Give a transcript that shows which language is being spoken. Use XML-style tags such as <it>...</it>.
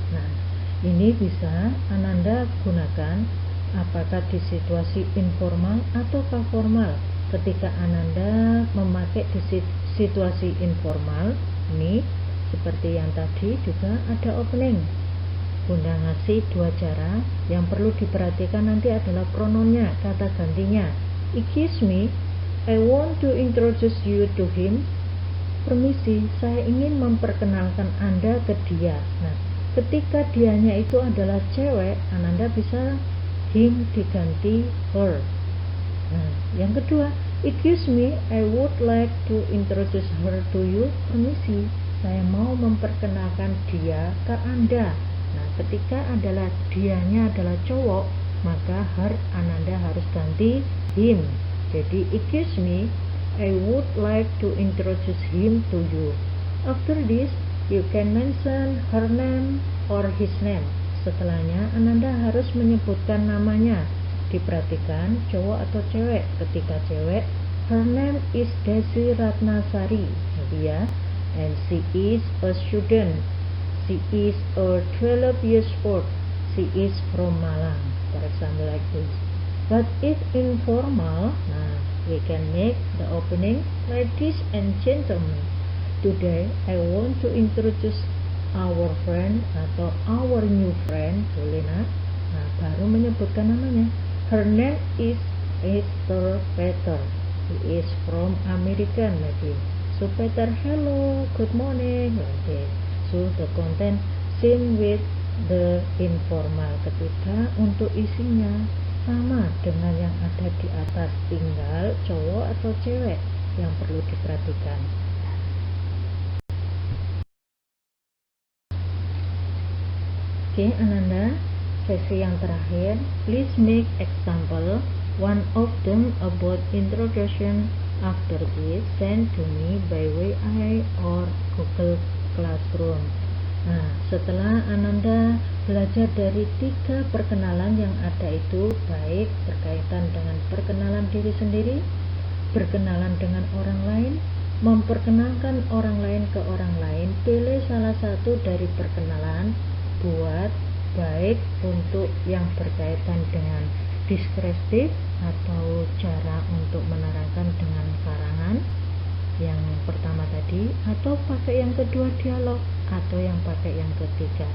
<id>Nah, ini bisa Ananda gunakan apakah di situasi informal ataukah formal. Ketika Ananda memakai di situasi informal, ini seperti yang tadi juga ada opening. Bunda ngasih 2 cara. Yang perlu diperhatikan nanti adalah pronounnya, kata gantinya.</id> <en>Excuse me, I want to introduce you to him.</en> <id>Permisi, saya ingin memperkenalkan Anda ke dia. Nah, ketika dianya itu adalah cewek, Ananda bisa him diganti her. Nah, yang kedua,</id> <en>excuse me, I would like to introduce her to you.</en> <id>Permisi, saya mau memperkenalkan dia ke Anda. Nah, ketika adalah dianya adalah cowok, maka her Ananda harus ganti him.</id> <en>Jadi, excuse me, I would like to introduce him to you. After this, you can mention her name or his name.</en> <id>Setelahnya, Ananda harus menyebutkan namanya. Diperhatikan cowok atau cewek. Ketika cewek,</id> <en>her name is Desi Ratnasari.</en> <id>Dia,</id> <en>and she is a student. She is a 12 years old. She is from Malang. For example like this. But if informal, nah, we can make the opening like this. And gentlemen, today I want to introduce our friend atau our new friend.</en> <id>Boleh, nak? Nah, baru menyebutkan namanya.</id> <en>Her name is Mr. Peter. He is from American maybe. So Peter, hello, good morning. Like this. So the content same with the informal.</en> <id>Ketika untuk isinya sama dengan yang ada di atas, tinggal cowok atau cewek yang perlu diperhatikan. Oke, Ananda, sesi yang terakhir.</id> <en>Please make example one of them about introduction. After this, send to me by WA or Google Classroom.</en> <id>Nah, setelah Ananda belajar dari 3 perkenalan yang ada itu, baik berkaitan dengan perkenalan diri sendiri, berkenalan dengan orang lain, memperkenalkan orang lain ke orang lain, pilih salah satu dari perkenalan, buat baik untuk yang berkaitan dengan deskriptif atau cara untuk menerangkan dengan karangan yang pertama tadi, atau pakai yang kedua dialog, atau yang pakai yang ketiga.</id>